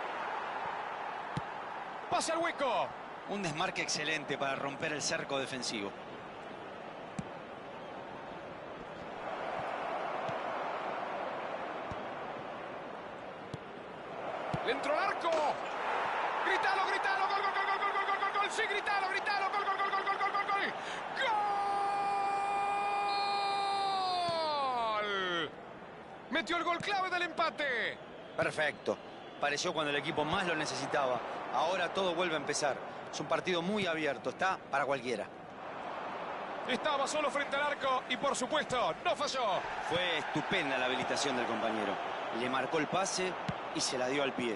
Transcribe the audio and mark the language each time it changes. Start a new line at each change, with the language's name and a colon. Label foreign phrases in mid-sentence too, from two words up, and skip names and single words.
Spanish: Pase al hueco. Un desmarque excelente para romper el cerco defensivo. Le entró el arco. Gritalo, gritalo. Gol, gol, gol, gol, gol, gol, gol, gol. Sí, gritalo, gritalo. Gol, gol, gol, gol, gol, gol, gol, gol. ¡Gol! Metió el gol clave del empate. Perfecto. Pareció cuando el equipo más lo necesitaba. Ahora todo vuelve a empezar. Es un partido muy abierto. Está para cualquiera. Estaba solo frente al arco y, por supuesto, no falló. Fue estupenda la habilitación del compañero. Le marcó el pase y se la dio al pie.